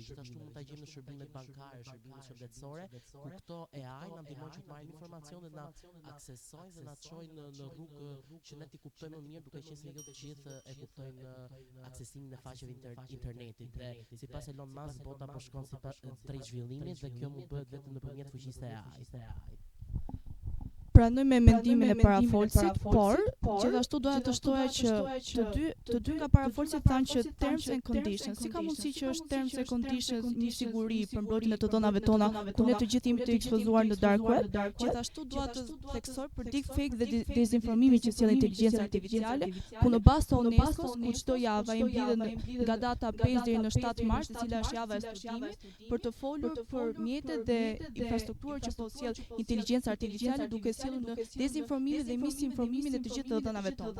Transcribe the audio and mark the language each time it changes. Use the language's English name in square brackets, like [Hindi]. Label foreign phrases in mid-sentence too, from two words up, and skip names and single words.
[Albanian] Gjithashtu mund ta gjejmë në shërbimet bankare, shërbimet shëndetësore, ku këto AI na ndihmojnë që të marrim informacion dhe na aksesojnë dhe na çojnë në rrugë që ne ti kuptojmë më mirë, duke qenë se jo të gjithë e kuptojnë aksesimin e faqeve internetit. Dhe sipas Elon Musk, bota po shkon sipas drejt zhvillimit dhe kjo mund bëhet vetëm nëpërmjet fuqisë së AI. Pranoj me mendimin e parafolësit, por gjithashtu doja të shtoja që të dy nga parafolësit thanë që [English] terms and conditions, [Albanian] si ka mundësi që është [English] terms and conditions [Albanian] një siguri për mbrojtjen e të dhënave tona, ku ne të gjithë jemi të ekspozuar në [English] dark web. [Albanian] Gjithashtu dua të theksoj për deepfake dhe dezinformimin që sjell inteligjenca artificiale, ku në bazë të UNESCO-s, ku çdo javë ai mbledhet nga [English] data base [Albanian] deri në 7 mars, e cila është java e studimit, për të folur për mjetet dhe infrastrukturën që po sjell inteligjenca artificiale, duke në dezinformimin dhe misinformimin e të gjithë të dhënave tona.